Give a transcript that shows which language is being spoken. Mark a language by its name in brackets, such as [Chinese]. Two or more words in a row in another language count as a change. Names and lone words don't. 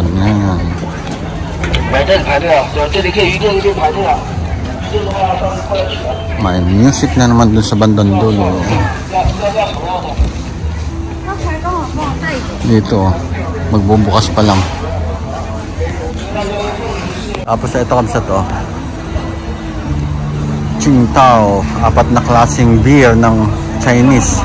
[Filipino] Yan. [Chinese] 买这里排队啊，对，这里可以预定，就排队啊。预定的话，到时候过来取。 [Filipino] May music na naman dun sa bandang dulo. Dito, magbubukas pa lang. Tapos ito kabsa to, Qingdao, 4 na klaseng beer ng Chinese.